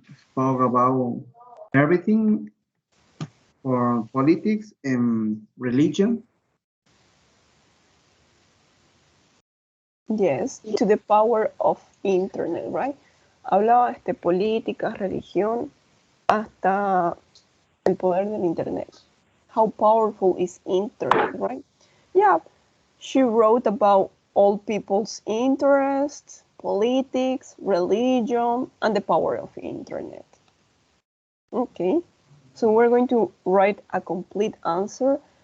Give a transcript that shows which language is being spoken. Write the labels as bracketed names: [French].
[English] Spoke about everything for politics and religion. Yes, to the power of internet, right? [Spanish] Hablaba de política, religión, hasta el poder del internet. [English] How powerful is internet, right? Yeah, she wrote about all people's interests, politics, religion, and the power of internet. Okay, so we're going to write a complete answer.